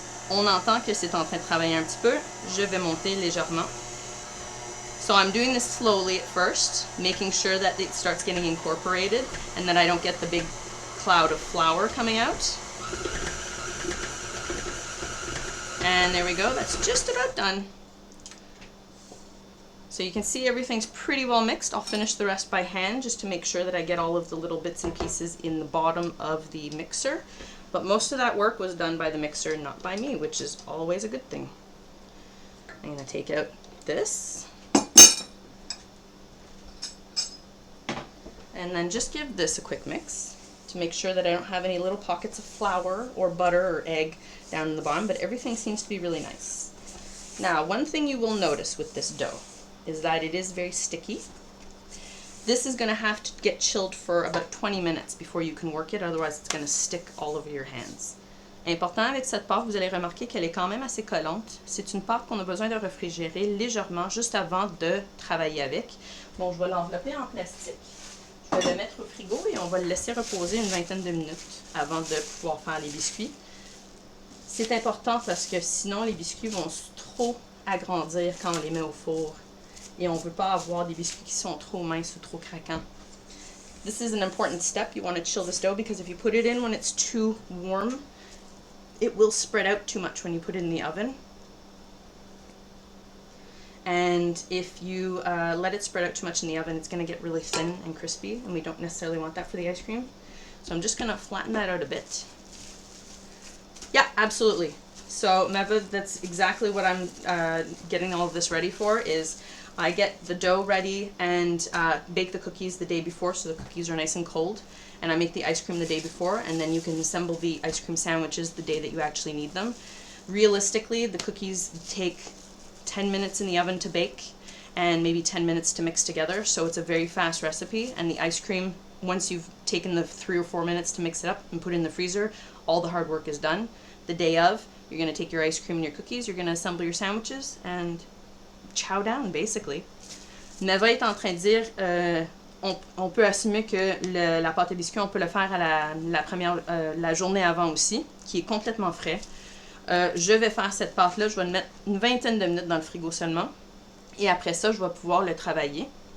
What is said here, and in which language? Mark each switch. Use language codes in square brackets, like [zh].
[fr] On entend que c'est en train de travailler un petit peu. Je vais monter légèrement. [en] So I'm doing this slowly at first, making sure that it starts getting incorporated and that I don't get the big cloud of flour coming out. And there we go, that's just about done. So you can see everything's pretty well mixed. I'll finish the rest by hand just to make sure that I get all of the little bits and pieces in the bottom of the mixer. But most of that work was done by the mixer, not by me, which is always a good thing. I'm going to take out this. And then just give this a quick mix to make sure that I don't have any little pockets of flour or butter or egg down in the bottom, but everything seems to be really nice. Now, one thing you will notice with this dough is that it is very sticky. This is going to have to get chilled for about 20 minutes before you can work it, otherwise it's going to stick all over your hands. [fr] Important avec cette pâte, vous allez remarquer qu'elle est quand même assez collante. C'est une pâte qu'on a besoin de réfrigérer légèrement juste avant de travailler avec. Bon, je vais l'envelopper en plastique. Je vais le mettre au frigo et on va le laisser reposer une vingtaine de minutes avant de pouvoir faire les biscuits. C'est important parce que sinon les biscuits vont trop agrandir quand on les met au four. Et on ne veut pas avoir des biscuits qui sont trop minces ou trop craquants. [en] This is an important step. You want to chill this dough because if you put it in when it's too warm, it will spread out too much when you put it in the oven. And if you let it spread out too much in the oven, it's going to get really thin and crispy, and we don't necessarily want that for the ice cream. So I'm just going to flatten that out a bit. Yeah, absolutely. So Meva, that's exactly what I'm getting all of this ready for, is I get the dough ready and bake the cookies the day before so the cookies are nice and cold. And I make the ice cream the day before, and then you can assemble the ice cream sandwiches the day that you actually need them. Realistically, the cookies take 10 minutes in the oven to bake and maybe 10 minutes to mix together, so it's a very fast recipe. And the ice cream, once you've taken the 3 or 4 minutes to mix it up and put it in the freezer, all the hard work is done. The day of, you're going to take your ice cream and your cookies, you're going to assemble your sandwiches and chow down, basically. [fr] Neva est en train de dire on peut assumer que la pâte à biscuits, on peut le faire à la journée avant aussi, qui est complètement frais. Je vais faire cette pâte-là, je vais le mettre une vingtaine de minutes dans le frigo seulement. Et après ça, je vais pouvoir le travailler.